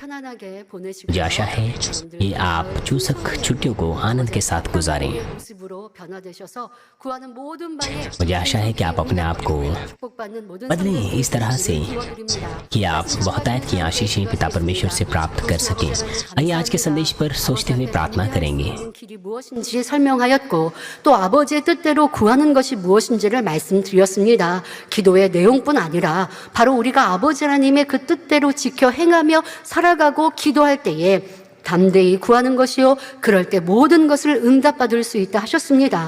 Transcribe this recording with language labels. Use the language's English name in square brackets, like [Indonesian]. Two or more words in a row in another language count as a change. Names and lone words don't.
[Hindi] मुझे आशा है कि आप चूसक छुट्टियों को आनंद के साथ गुजारें। मुझे आशा है कि आप अपने आप को बदलें इस तरह से कि आप बहुतायत की आशीषें पिता परमेश्वर से प्राप्त कर सकें। आइए आज के संदेश पर सोचते हुए प्रार्थना करेंगे। [Korean] 무엇인지 설명하였고 또 아버지의 뜻대로 구하는 것이 무엇인지를 말씀드렸습니다. 기도의 내용뿐 아니라 바로 우리가 아버지 하나님의 그 뜻대로 지켜 행하며 살아가고 기도할 때에 담대히 구하는 것이요 그럴 때 모든 것을 응답받을 수 있다 하셨습니다.